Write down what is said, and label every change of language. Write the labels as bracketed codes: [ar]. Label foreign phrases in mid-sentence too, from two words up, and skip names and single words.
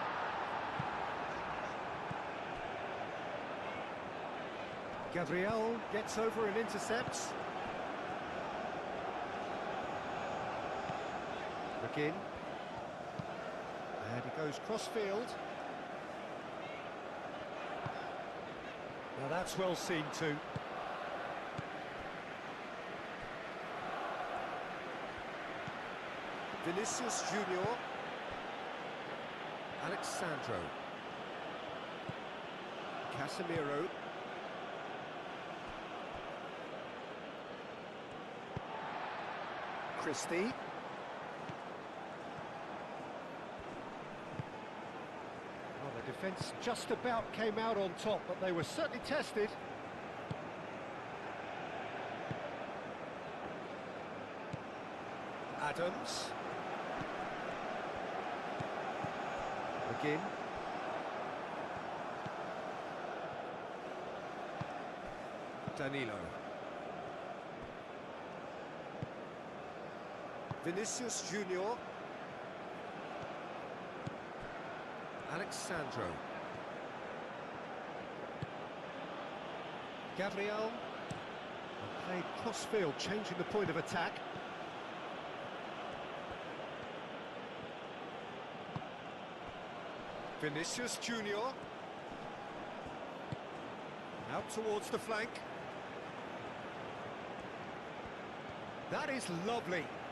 [en] Gabriel gets over and intercepts. McGinn. And he goes cross-field. Now that's well seen too. Vinicius Junior. Alexandro. Casemiro. Christie. Well, the defence just about came out on top, but they were certainly tested. Adams. McGinn. Danilo. Vinicius Junior. Alexandro. Gabriel. Played cross-field, changing the point of attack. Vinicius Junior. Out towards the flank. That is lovely.